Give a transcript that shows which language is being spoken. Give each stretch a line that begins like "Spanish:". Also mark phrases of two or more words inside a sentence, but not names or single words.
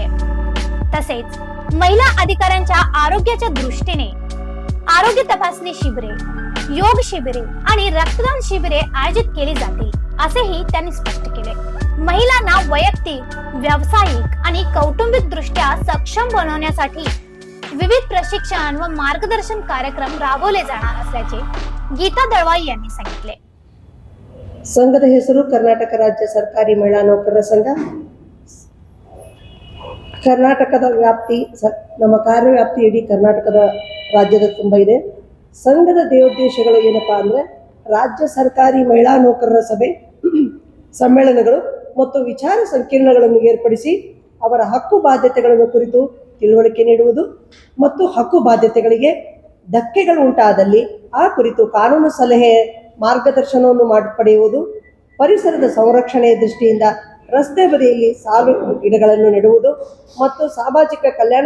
Marathi: तसेच महिला अधिकाऱ्यांच्या आरोग्याच्या दृष्टीने आरोग्य तपासणी शिबिरे, योग शिबिरे आणि रक्तदान शिबिरे आयोजित केली जातील असेही त्यांनी स्पष्ट केले. महिलांना वैयक्तिक, व्यावसायिक आणि कौटुंबिक दृष्ट्या सक्षम बनवण्यासाठी विविध प्रशिक्षण व मार्गदर्शन कार्यक्रम राबवले जाणार असल्याचे गीता दळवाई यांनी सांगितले.
Kannada: ಸಂಘದ ಹೆಸರು ಕರ್ನಾಟಕ ರಾಜ್ಯ ಸರ್ಕಾರಿ ಮಹಿಳಾ ನೌಕರರ ಸಂಘ. ಕರ್ನಾಟಕದ ವ್ಯಾಪ್ತಿ ನಮ್ಮ ಕಾರ್ಯವ್ಯಾಪ್ತಿ ಇಡೀ ಕರ್ನಾಟಕದ ರಾಜ್ಯದ ತುಂಬ ಇದೆ. ಸಂಘದ ದೇವೋದ್ದೇಶಗಳು ಏನಪ್ಪಾ ಅಂದರೆ ರಾಜ್ಯ ಸರ್ಕಾರಿ ಮಹಿಳಾ ನೌಕರರ ಸಭೆ, ಸಮ್ಮೇಳನಗಳು ಮತ್ತು ವಿಚಾರ ಸಂಕಿರಣಗಳನ್ನು ಏರ್ಪಡಿಸಿ ಅವರ ಹಕ್ಕು ಬಾಧ್ಯತೆಗಳನ್ನು ಕುರಿತು ತಿಳುವಳಿಕೆ ನೀಡುವುದು ಮತ್ತು ಹಕ್ಕು ಬಾಧ್ಯತೆಗಳಿಗೆ ಧಕ್ಕೆಗಳು ಉಂಟಾದಲ್ಲಿ ಆ ಕುರಿತು ಕಾನೂನು ಸಲಹೆ ಮಾರ್ಗದರ್ಶನವನ್ನು ಪಡೆಯುವುದು, ಪರಿಸರದ ಸಂರಕ್ಷಣೆಯ ದೃಷ್ಟಿಯಿಂದ ರಸ್ತೆ ಬದಿಯಲ್ಲಿ ಸಾಲು ಗಿಡಗಳನ್ನು ನೆಡುವುದು ಮತ್ತು ಸಾಮಾಜಿಕ ಕಲ್ಯಾಣ